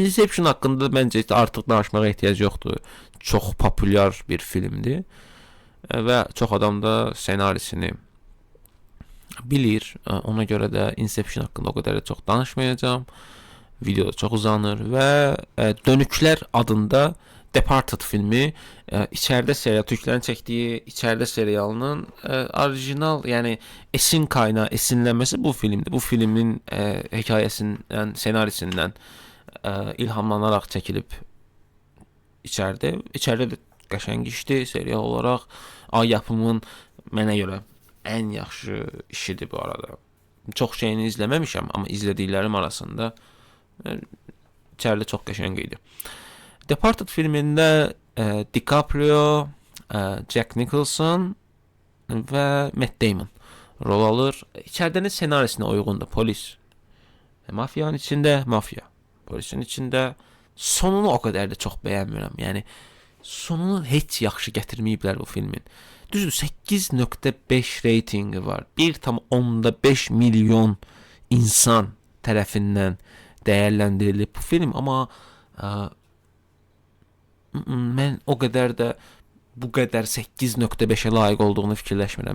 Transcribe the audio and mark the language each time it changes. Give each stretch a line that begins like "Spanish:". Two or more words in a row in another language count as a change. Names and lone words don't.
Azerbaijani: Inception haqqında məncə artıq danışmağa ehtiyac yoxdur. Çox populyar bir filmdir. Və çox adam da ssenarisini bilir. Ona görə də Inception haqqında o qədər də çox danışmayacağım.
Turkish: Videoda çox uzanır və Dönüklər adında Departed filmi içeride serial Türklerin çektiği içeride serialının orijinal yani esin kaynağı esinlenmesi bu filmdi. Bu filmin hikayesinden senarisinden ilhamlanarak çekilip içeride de
Azerbaijani: qəşəng işdi
Turkish: serial olarak.
Azerbaijani: Ay yapımın mənə görə ən yaxşı işidir bu arada. Çox şeyini izləməmişəm amma izlədiklərim arasında içeride çox qəşəng idi.
Turkish: Departed filmində DiCaprio, Jack Nicholson ve Matt Damon rol alır. İçerinin senarisine uygundu. Polis. Mafyanın içinde mafya. Polisin içinde sonunu o kadar da çok beğenmirəm.
Azerbaijani: Yani sonunu heç yaxşı gətirməyiblər bu filmin. Düzdür 8.5 reytingi var. 1,5 milyon insan tərəfindən dəyərləndirilib bu film ama mən o qədər də bu qədər 8.5'e layiq olduğunu fikirləşmirəm.